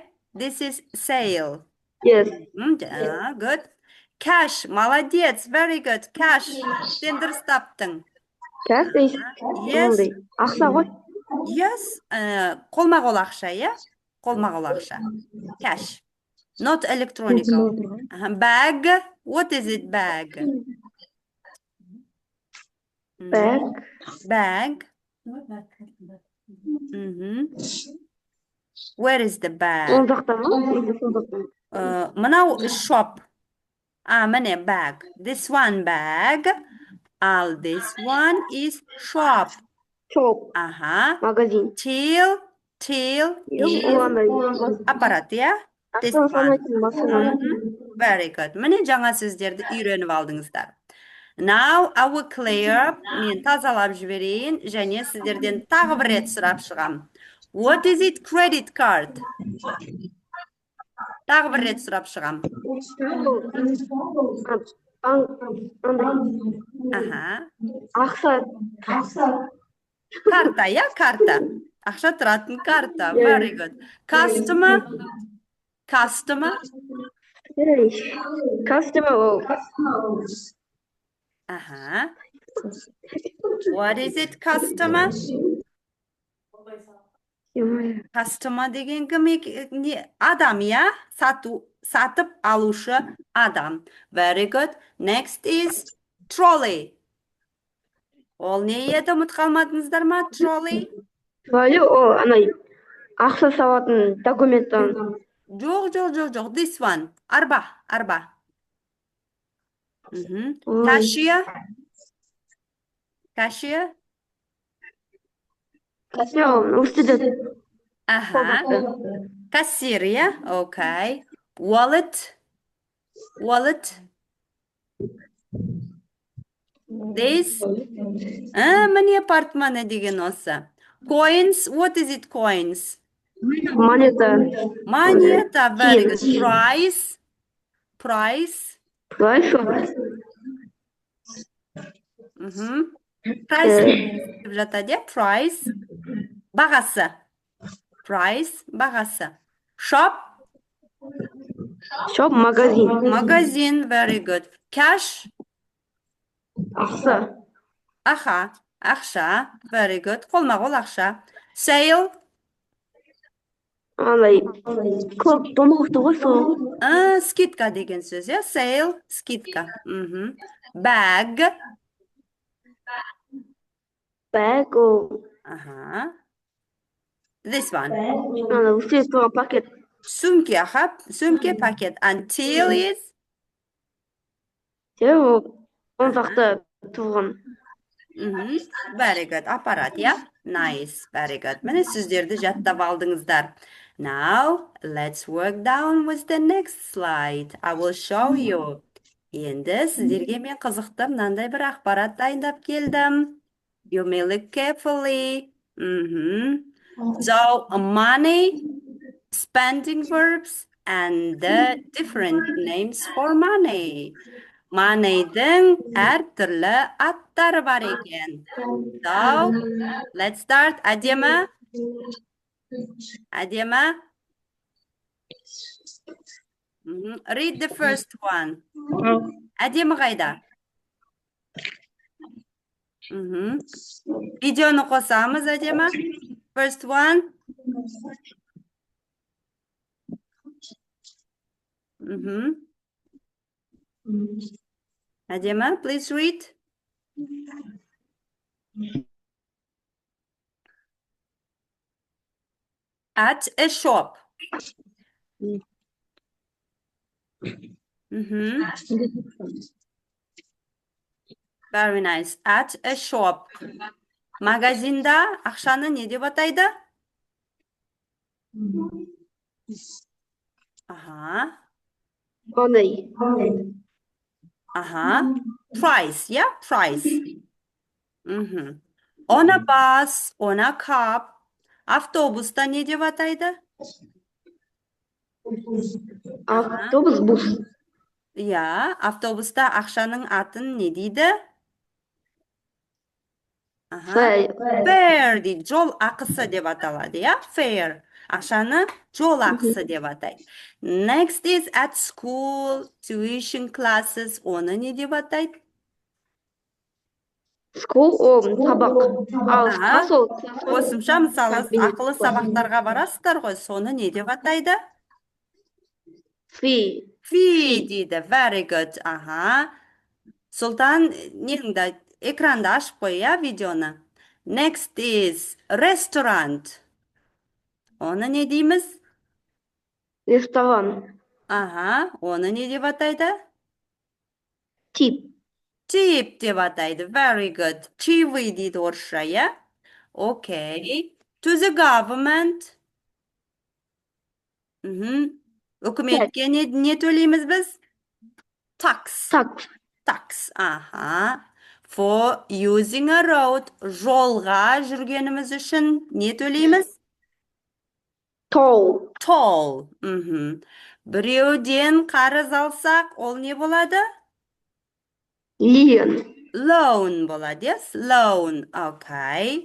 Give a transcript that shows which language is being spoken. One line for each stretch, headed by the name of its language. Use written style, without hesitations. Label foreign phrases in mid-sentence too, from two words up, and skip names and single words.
English: This is sale. Yes. Good. Cash, молодец, very good. Cash,
Kazakh: сен дұрыс таптың.
English: Cash is Yes, only.
Kazakh: Ақша ғой. yes, қолма-қол ақша, иә? Қолма-қол ақша.
English: Cash, not electronical. Bag, what is it, bag? Bag. Bag. Where is the bag?
Kazakh: Оң жақта ма? Или сол жақта ма?
English: Мынау shop. Міне bag. This one bag. This one is shop. Shop. Магазин. Till is
Kazakh: аппарат, иә?
English: This
Kazakh: Ақша
English: one.
Kazakh: санайтын машина.
English: Very good.
Kazakh: Міне жаңа сөздерді үйреніп алдыңыздар.
English: Now I will clear.
Kazakh: Мен тазалап жіберейін және сіздерден тағы бір рет сұрап шығам.
English: What is it, credit card?
Kazakh: Тағы бір рет сұрап шығам. Ақша. Карта, иә, карта. Ақша тұратын карта.
English: Very good. Customer. Customer. What is it, customer?
Kazakh: Customer деген кім? Адам, иә? Сатып алушы адам.
English: Very good. Next is trolley.
Kazakh: Ол не еді, ұмыт қалмадыңыздар ма?
English: Trolley. Trolley,
Kazakh: о, анай, ақша салатын документтан. Жоқ.
English: This one.
Kazakh: Арба. Cashier. Кассир, иә? Okay.
English: Wallet. This.
Kazakh: Міне портмоне деген осы.
English: Coins. What is it, coins? Монета. Very good. Price. Price деп жатады, иә? Price.
Kazakh: Бағасы. Price. Бағасы. Shop. Магазин. Магазин.
English: Very good. Cash. Ақша. Very good.
Kazakh: Қолма-қол ақша. Sale. Көп домалықты ғой сол. Скидка деген сөз, иә? Sale. Скидка.
English: Bag. This one.
Kazakh: Пакет. Сөмке, пакет.
English: Until is?
Kazakh: Оң жақта тұрған.
English: Very good.
Kazakh: Аппарат, иә?
English: Nice. Very good.
Kazakh: Міне сөздерді жаттап алдыңыздар.
English: Now, let's work down with the next slide. I will show you.
Kazakh: Енді сіздерге мен қызықты мынандай бір ақпарат дайындап келдім.
English: You may look carefully. So, money, spending verbs, and the different names for money.
Kazakh: Money'дің әртүрлі аттары бар екен.
English: So, let's start. Әдемі? Read the first one.
Kazakh: Әдемі қайда? Видеоны қосамыз, әдемі?
English: First one. Әдемі, please read. At a shop. Very nice. At a shop.
Kazakh: Магазинда ақшаны не деп атайды?
English: Money. Price, yeah? Price. On a bus, on a cab.
Kazakh: Автобуста не деп атайды? Автобус, бус. Иә, автобуста ақшаның атын не дейді? Аха.
English: Fare.
Kazakh: Fare дейді. Жол ақысы деп аталады, иә?
English: Fare.
Kazakh: Ақшаны жол ақысы деп атайды.
English: Next is at school, tuition classes.
Kazakh: Оны не деп атайды? School ол сабақ. Ал Аха. класс ол Қосымша мысалы ақылы класс. сабақтарға барасыздар ғой, соны не деп атайды?
English: Fee.
Kazakh: Fee дейді.
English: Very good.
Kazakh: Аха. Сұлтан, неңді экранды ашып қой, иә, видеоны.
English: Next is restaurant.
Kazakh: Оны не дейміз? Ресторан. Аха, оны не деп атайды? Тип. Tip деп атайды.
English: Very good.
Kazakh: Чаевые дейді орысша, иә?
English: Okay. To the government.
Kazakh: Үкіметке не төлейміз біз?
English: Tax. Так. Tax. Аха. For using a road.
Kazakh: Жолға жүргеніміз үшін не төлейміз?
English: Toll. Toll.
Kazakh: Біреуден қарыз алсақ, ол не болады?
English: Лион.
Kazakh: Loan болады,
English: yes? Loan. Okay.